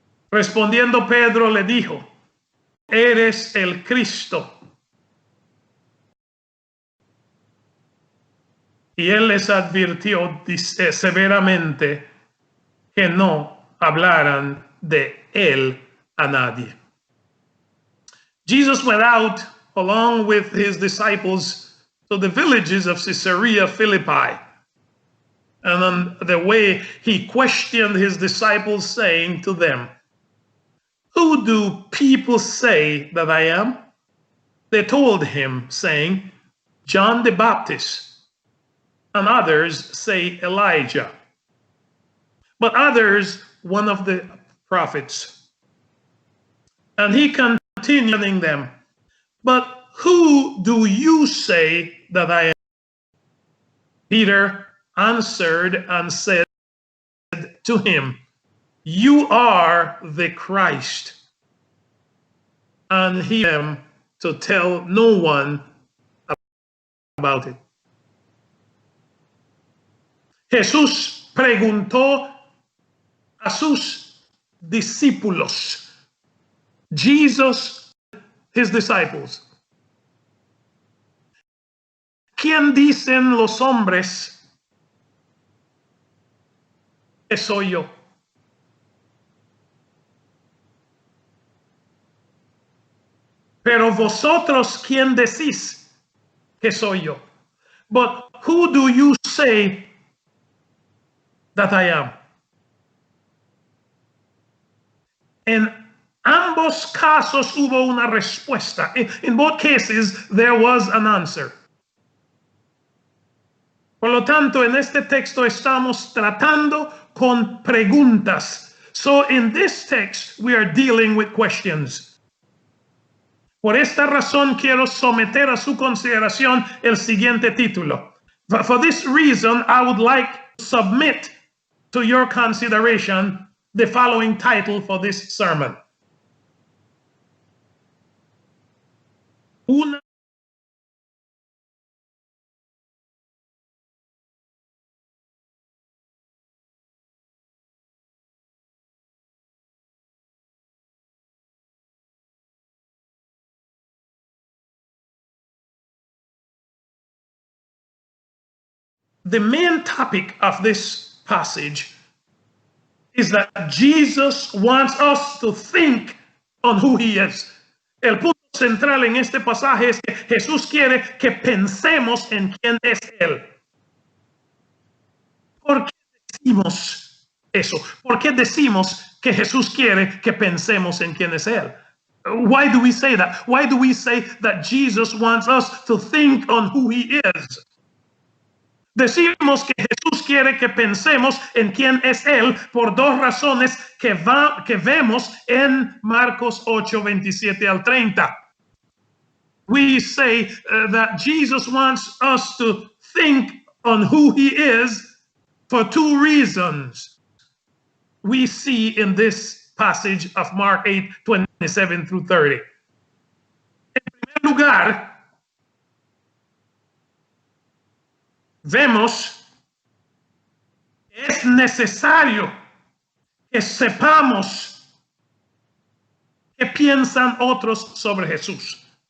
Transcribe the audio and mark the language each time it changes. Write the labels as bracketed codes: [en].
[es] Respondiendo Pedro le dijo: eres el Cristo. Y él les advirtió severamente que no hablaran de él a nadie. [en] Jesus went out along with his disciples to the villages of Caesarea Philippi. And on the way, he questioned his disciples, saying to them, who do people say that I am? They told him, saying, John the Baptist, and others say Elijah, but others one of the prophets. And he continuing them, but who do you say that I am? Peter answered and said to him, you are the Christ. And he began to tell no one about it. [es] Jesús preguntó a sus discípulos. [en] Jesus, his disciples. [es] ¿Quién dicen los hombres que soy yo? Pero vosotros, ¿quién decís que soy yo? [en] But who do you say that I am? [es] En ambos casos hubo una respuesta. [en] In both cases, there was an answer. [es] Por lo tanto, en este texto estamos tratando con preguntas. [en] So in this text, we are dealing with questions. [es] Por esta razón quiero someter a su consideración el siguiente título. [en] For this reason, I would like to submit to your consideration the following title for this sermon. [es] Una [en] The main topic of this passage is that Jesus wants us to think on who he is. [es] El punto central en este pasaje es que Jesús quiere que pensemos en quién es él. ¿Por qué decimos eso? ¿Por qué decimos que Jesús quiere que pensemos en quién es él? [en] Why do we say that? Why do we say that Jesus wants us to think on who he is? [es] Decimos que Jesús quiere que pensemos en quién es Él por dos razones que vemos en Marcos 8, 27 al 30. [en] We say that Jesus wants us to think on who He is for two reasons. We see in this passage of Mark 8, 27 through 30. [es] En primer lugar, vemos que es necesario que sepamos qué piensan otros sobre Jesús.